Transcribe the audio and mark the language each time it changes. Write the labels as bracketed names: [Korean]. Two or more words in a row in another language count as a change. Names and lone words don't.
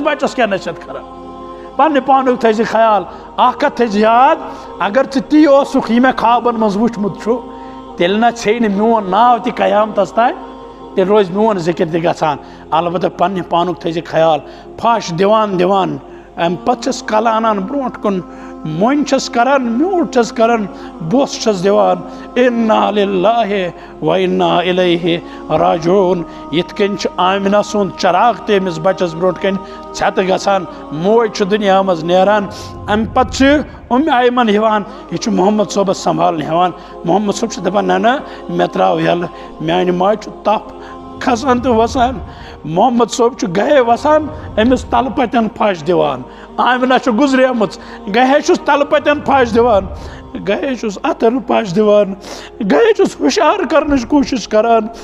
[Kashmiri] بچس کیٛاہ نصیحت کران پننہِ پانُک تھٲیزِ خیال اکھ کتھ تھٲیزِ یاد اگر ژٕ تی اوسُکھ یہِ مےٚ خوابن منٛز وٕچھمُت چھُ تیٚلہِ نہ ژھیٚیہِ نہٕ میون ناو تہِ قیامتس تانۍ تیٚلہِ روزِ میون ذِکر تہِ گژھان البتہ پننہِ پانُک تھٲیزِ خیال پھش دِوان دِوان امہِ پتہٕ چھس کلہٕ انان برونٛٹھ کُن مۄنۍ چھس کران میوٗٹھ چھس کران بوٚس چھس دِوان [Arabic] اِنا لِلٰہِ و اِنا اِلیہِ راجعوٗن [Kashmiri] یِتھ کٔنۍ چھُ آمِنہ سُنٛد چراغ تہِ أمِس بچس برونٛٹھ کَنۍ ژھٮ۪تہٕ گژھان موج چھُ دُنیا منٛز نیران امہِ پتہٕ چھِ ایمن یِوان یہِ چھُ محمد صٲبس سنبھالنہِ ہٮ۪وان محمد صٲب چھُ دپان نہ مےٚ ترٛاو یلہٕ میانہِ ماجہِ چھُ تپھ کھسان تہٕ وسان محمد صٲب چھُ گہے وسان أمِس تلہٕ پتٮ۪ن پھش دِوان آمِنہ چھِ گُزریمٕژ گہے چھُس تلہٕ پتٮ۪ن پھش دِوان گہے چھُس اتھن پھش دِوان گہے چھُس ہُشار کرنٕچ کوٗشش کران